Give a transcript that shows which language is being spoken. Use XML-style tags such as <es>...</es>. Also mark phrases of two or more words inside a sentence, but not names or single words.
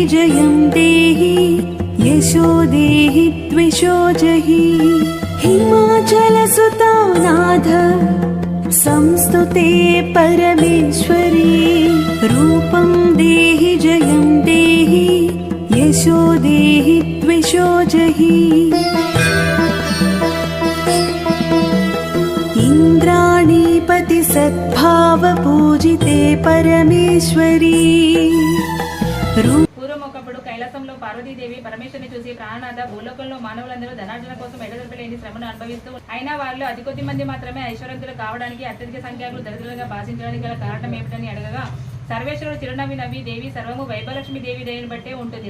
<sa>जयं देहि यशो देहि द्विषो जहि हिमाचलसुता नाथ संस्तुते परमेश्वरी रूपं देहि जयं देहि यशो देहि द्विषो जहि इंद्राणीपति सद्भाव पूजिते परमेश्वरी</sa> <te>పూర్వమొకప్పుడు కైలాసంలో పార్వతీదేవి పరమేశ్వరుని చూసి ప్రాణనాథ భూలోకంలో మానవులందరూ ధనార్జన కోసం ఎడదొరకలేని శ్రమను అనుభవిస్తూ అయినా వారిలో అతి కొద్ది మంది మాత్రమే ఐశ్వర్యవంతులు కావడానికి అత్యధిక సంఖ్యకులు దరిద్రులుగా భాషించడానికి గల కారణం ఏమిటని అడగగా సర్వేశ్వరుడు చిరునవ్వి నవ్వి దేవి సర్వము వైభలక్ష్మి దేవి దయని బట్టే ఉంటుంది.</te>